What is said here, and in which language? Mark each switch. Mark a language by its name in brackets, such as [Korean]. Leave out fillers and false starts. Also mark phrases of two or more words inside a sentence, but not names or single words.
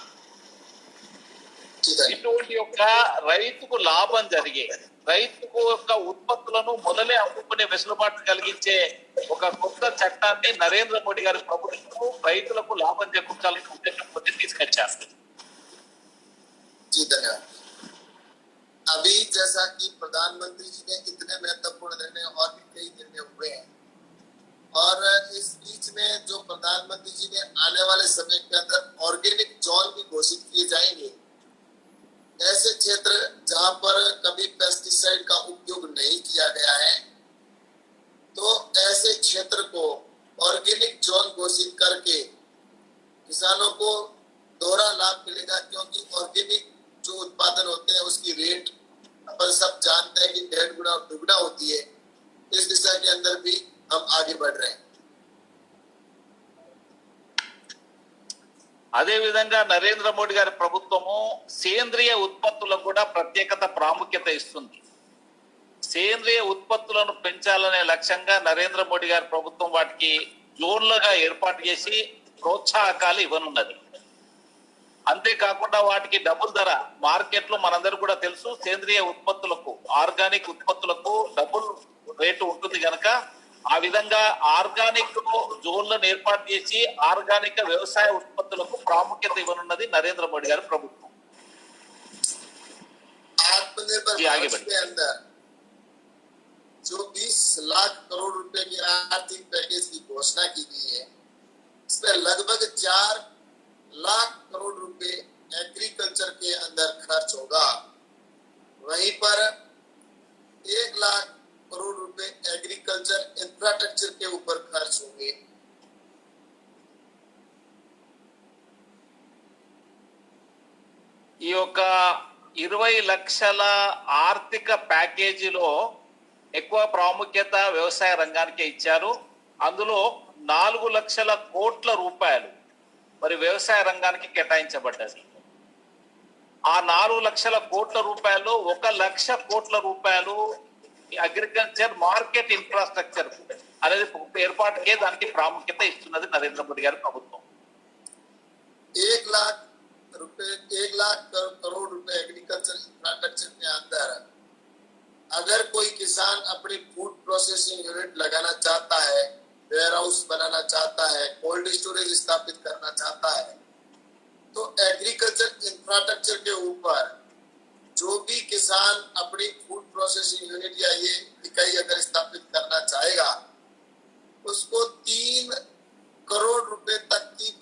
[Telugu] ఇటువంటి యొక్క రైతుకు లాభం జరిగే, రైతుకు యొక్క ఉత్పత్తులను మొదలే అమ్ముకునే వెసులుబాటు కలిగించే ఒక కొత్త చట్టాన్ని నరేంద్ర మోడీ గారి ప్రభుత్వం రైతులకు లాభం చేకూర్చాలని ఉద్దేశంతో తీసుకొచ్చారు. [Hindi] अभी जैसा कि प्रधानमंत्री जी ने इतने महत्वपूर्ण निर्णय और भी कई निर्णय हुए हैं, और इस बीच में जो प्रधानमंत्री जी ने आने वाले समय के अंदर [English] organic zone [Hindi] भी घोषित किए जाएंगे, ऐसे क्षेत्र जहां पर कभी पेस्टिसाइड का उपयोग नहीं किया गया है, तो ऐसे क्षेत्र को [English] organic zone [Hindi] घोषित करके किसानों को दोहरा लाभ मिलेगा, क्योंकि ऑर्गेनिक जो उत्पादन होते हैं उसकी रेट अपन सब जानते हैं कि 1.5 गुना और 2 गुना होती है। इस दिशा के अंदर भी हम आगे बढ़ रहे हैं. [Telugu] అదే విధంగా నరేంద్ర మోడీ గారి ప్రభుత్వము సేంద్రియ ఉత్పత్తులకు కూడా ప్రత్యేకత ప్రాముఖ్యత ఇస్తుంది. సేంద్రియ ఉత్పత్తులను పెంచాలనే లక్ష్యంగా నరేంద్ర మోడీ గారి ప్రభుత్వం వాటికి జోన్లుగా ఏర్పాటు చేసి ప్రోత్సాహకాలు ఇవ్వనున్నది. అంతేకాకుండా వాటికి డబుల్ ధర మార్కెట్లో మనందరూ కూడా తెలుసు, సేంద్రియ ఉత్పత్తులకు ఆర్గానిక్ ఉత్పత్తులకు [English] double rate [Telugu] ఉంటుంది కనుక ఆ విధంగా [English] organic zonelanu [Telugu] ఏర్పాటు చేసి ఆర్గానిక్ వ్యవసాయ ఉత్పత్తులకు ప్రాముఖ్యత ఇవ్వనున్నది నరేంద్ర మోడీ గారి ప్రభుత్వం. [Hindi] आत्मनिर्भर भारत के अंदर जो 20 लाख करोड़ रुपए की आर्थिक पैकेज की घोषणा की गई है, इसमें लगभग 4 लाख करोड़ रुपए एग्रीकल्चर के अंदर खर्च होगा. वहीं पर 1 लाख करोड़ रुपए [English] agriculture infrastructure [Hindi] के ऊपर खर्च होंगे. [Telugu] ఈ యొక్క 20 లక్షల ఆర్థిక ప్యాకేజీలో ఎక్కువ ప్రాముఖ్యత వ్యవసాయ రంగానికి ఇచ్చారు. అందులో 4 లక్షల కోట్ల రూపాయలు మరి వ్యవసాయ రంగానికి కేటాయించబడ్డది. ఆ 4 లక్షల కోట్ల రూపాయలు 1 లక్ష కోట్ల రూపాయలు [English] agriculture market infrastructure [Telugu] అనేది ఏర్పాటుకే దానికి ప్రాముఖ్యత ఇస్తున్నది నరేంద్ర మోడీ గారి ప్రభుత్వం. [Hindi] 1 लाख करोड़ रुपए [English] agriculture infrastructure [Hindi] के अंदर अगर कोई किसान अपनी फूड [English] processing unit [Hindi] लगाना चाहता है, [English] ware house [Hindi] बनाना चाहता है, [English] cold storage [Hindi] स्थापित करना चाहता है, तो [English] agriculture infrastructure [Hindi] के ऊपर जो भी किसान अपनी [English] food processing unit [Hindi] या ये इकाई अगर स्थापित करना चाहेगा, उसको 3 करोड़ रुपए तक